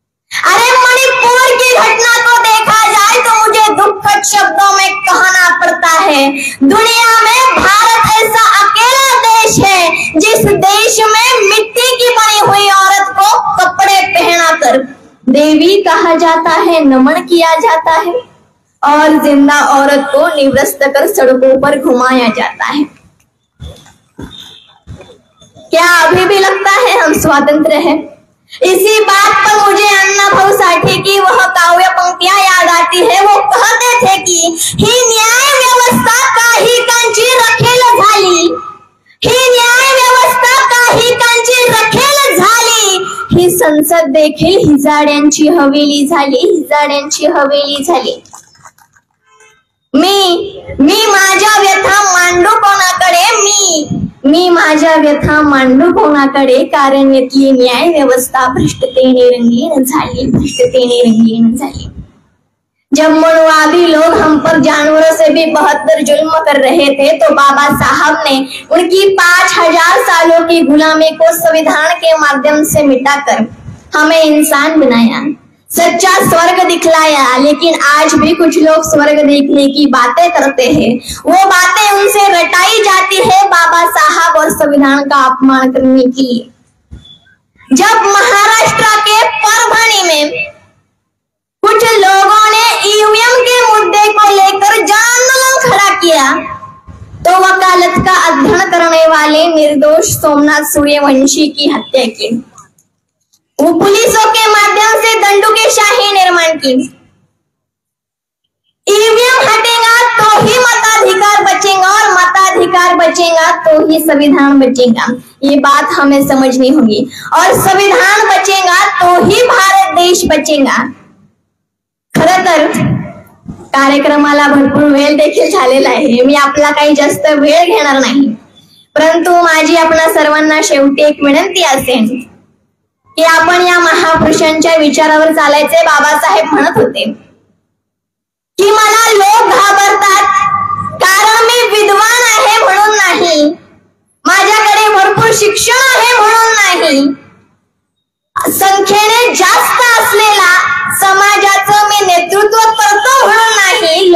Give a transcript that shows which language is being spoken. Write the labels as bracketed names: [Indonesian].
[Hindi] अरे मणिपुर की घटना को देखा जाए तो मुझे दुखद शब्दों में कहना पड़ता है, दुनिया में भारत ऐसा अकेला देश है जिस देश में मिट्टी की बनी हुई औरत को कपड़े पहनाकर देवी कहा जाता है, नमन किया जाता है, और जिंदा औरत को निवृत्त कर सड़कों पर घुमाया जाता है. क्या अभी भी लगता है हम स्वतंत्र हैं? इसी बात पर मुझे अण्णाभाऊ साठे की वह काव्य पंक्तियां याद आती है. वो कहते थे कि [Marathi] ही न्याय व्यवस्था काही कांची रखेल झाली, ही न्याय व्यवस्था काही कांची रखेल झाली, ही संसद देखील हिजाड्यांची हवेली झाली, हिजाड्यांची हवेली झाली. मी माझ्या व्यथा मांडू कोणाकडे, मी माझ्या व्यथा मांडू कोणाकडे, कारण यातली न्याय व्यवस्था भ्रष्टतेने रंगीन झाली, भ्रष्टतेने रंगीन झाली. [Hindi] जब मनुवादी लोग हम पर जानवरों से भी बहत्तर जुल्म कर रहे थे, तो बाबा साहब ने उनकी 5000 सालों की गुलामी को संविधान के माध्यम से मिटाकर हमें इंसान बनाया, सच्चा स्वर्ग दिखलाया. लेकिन आज भी कुछ लोग स्वर्ग देखने की बातें करते हैं. वो बातें उनसे रटाई जाती है बाबा साहब और संविधान का अपमान करने के लिए. जब महाराष्ट्र के परभणी में कुछ लोगों ने ईवीएम के मुद्दे को लेकर जन आंदोलन खड़ा किया, तो वकालत का अध्ययन करने वाले निर्दोष सोमनाथ सूर्यवंशी की हत्या की. वो पुलिसों के माध्यम से दंडुकेशाही निर्माण की. ईवीएम हटेगा तो ही मताधिकार बचेगा, और मताधिकार बचेगा तो ही संविधान बचेगा. ये बात हमें समझनी होगी. और संविधान बचेगा तो ही भारत देश बचेगा. [Marathi] खरं तर कार्यक्रमाला भरपूर वेळ देखील झालेला आहे. मी आपला काही जास्त वेळ घेणार नाही, परंतु माझी आपणा सर्वांना शेवटी एक विनंती असेल की आपण या महापुरुषांच्या विचारावर चालायचे. बाबासाहेब म्हणत होते की मला लोक घाबरतात कारण मी विद्वान आहे म्हणून नाही, माझ्याकडे भरपूर शिक्षण आहे म्हणून नाही, संख्येने जास्त असलेला समाजाचं मी नेतृत्व करतो म्हणून नाही.